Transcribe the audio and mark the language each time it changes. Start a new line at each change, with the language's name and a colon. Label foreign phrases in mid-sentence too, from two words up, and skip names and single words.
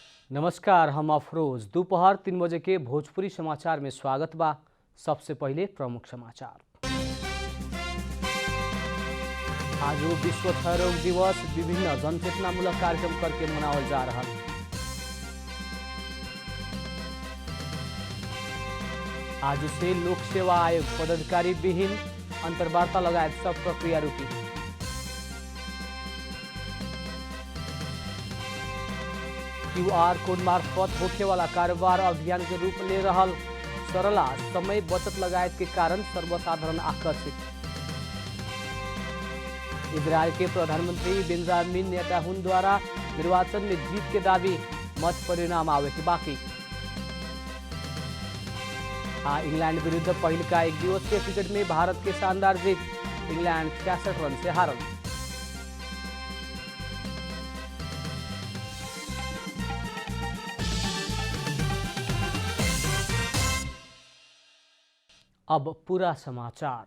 Bhojpuri: नमस्कार, हम अफरोज। दोपहर 3 बजे के भोजपुरी समाचार में स्वागत बा। सबसे पहले प्रमुख समाचार। आज विश्व क्षयरोग दिवस विभिन्न जनचेतनामूलक कार्यक्रम करके मनावल जा रहा। आज से लोक सेवा आयोग पदाधिकारी विहीन अंतर्वार्ता लगायत सब प्रक्रिया रुकी। क्यूआर कोड मार्फत होखे वाला कारोबार अभियान के रूप ले रहल। सरला समय बचत लगायत के कारण सर्वसाधारण आकर्षित। इजरायल के प्रधानमंत्री बेंजामिन नेतान्याहू द्वारा निर्वाचन में जीत के दावी, मत परिणाम आवे के बाकी। इंग्लैंड विरुद्ध पहल का एक दिवसीय क्रिकेट में भारत के शानदार जीत। इंग्लैंड 66 रन से हारल। अब पूरा समाचार।